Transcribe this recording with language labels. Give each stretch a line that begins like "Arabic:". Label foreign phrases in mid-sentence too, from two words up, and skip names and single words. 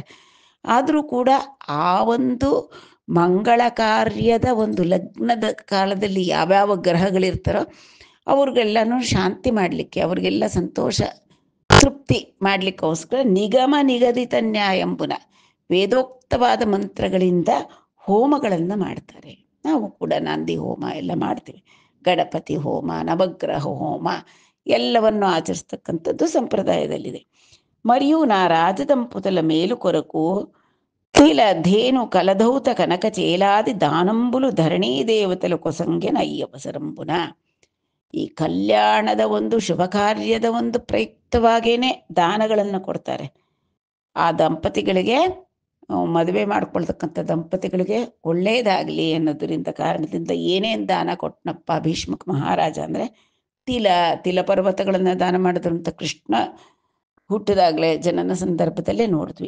Kannada: ಆದರೂ ಕೂಡ ಆ ಒಂದು ಮಂಗಳ ಕಾರ್ಯದ ಒಂದು ಲಗ್ನದ ಕಾಲದಲ್ಲಿ ಯಾವ್ಯಾವ ಗ್ರಹಗಳಿರ್ತಾರೋ ಅವ್ರಿಗೆಲ್ಲನೂ ಶಾಂತಿ ಮಾಡಲಿಕ್ಕೆ, ಅವ್ರಿಗೆಲ್ಲ ಸಂತೋಷ ತೃಪ್ತಿ ಮಾಡಲಿಕ್ಕೋಸ್ಕರ
Telugu: నిగమ నిగదిత న్యాయంబున
Kannada: ವೇದೋಕ್ತವಾದ ಮಂತ್ರಗಳಿಂದ ಹೋಮಗಳನ್ನು ಮಾಡ್ತಾರೆ. ನಾವು ಕೂಡ ನಾಂದಿ ಹೋಮ ಎಲ್ಲ ಮಾಡ್ತೀವಿ. ಗಣಪತಿ ಹೋಮ, ನವಗ್ರಹ ಹೋಮ ಎಲ್ಲವನ್ನು ಆಚರಿಸ್ತಕ್ಕಂಥದ್ದು ಸಂಪ್ರದಾಯದಲ್ಲಿದೆ.
Telugu: మరియు నా రాజదంపుతుల మేలు కొరకు తిల ధేను కలధౌత కనక చేలాది దానంబులు ధరణీ దేవతల కొసంగె నయ్యవసరంబున.
Kannada: ಈ ಕಲ್ಯಾಣದ ಒಂದು ಶುಭ ಕಾರ್ಯದ ಒಂದು ಪ್ರಯುಕ್ತವಾಗೇನೆ ದಾನಗಳನ್ನು ಕೊಡ್ತಾರೆ. ಆ ದಂಪತಿಗಳಿಗೆ, ಮದುವೆ ಮಾಡ್ಕೊಳ್ತಕ್ಕಂಥ ದಂಪತಿಗಳಿಗೆ ಒಳ್ಳೆಯದಾಗಲಿ ಅನ್ನೋದರಿಂದ ಕಾರಣದಿಂದ ಏನೇನು ದಾನ ಕೊಟ್ಟನಪ್ಪ ಭೀಷ್ಮಕ ಮಹಾರಾಜ ಅಂದರೆ ತಿಲ ಪರ್ವತಗಳನ್ನು ದಾನ ಮಾಡಿದ್ರು ಅಂತ ಕೃಷ್ಣ ಹುಟ್ಟಿದಾಗಲೇ ಜನನ ಸಂದರ್ಭದಲ್ಲೇ ನೋಡಿದ್ವಿ.